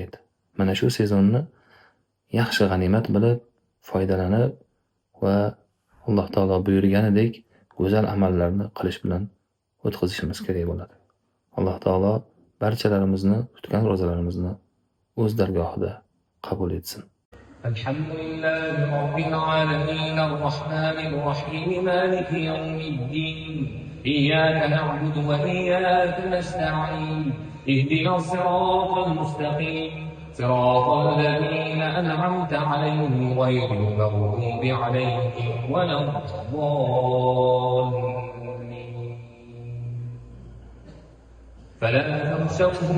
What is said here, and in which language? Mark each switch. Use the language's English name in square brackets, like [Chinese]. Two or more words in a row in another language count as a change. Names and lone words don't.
[Uzbek] Mana shu sezonni yaxshi g'animat bilib, foydalanib va Alloh taolo buyurganidek go'zal amallarni qilish bilan o'tkazishimiz kerak bo'ladi. Alloh taolo barchalarimizni tutgan ro'zalarimizni o'z dargohida qabul etsin. [Arabic] الحمد لله رب العالمين الرحمن الرحيم مالك يوم الدين إياك نعبد وإياك نستعين اهدنا الصراط المستقيم صراط الذين أنعمت عليهم غير المغضوب عليهم ولا الضالين فلا تخشوهم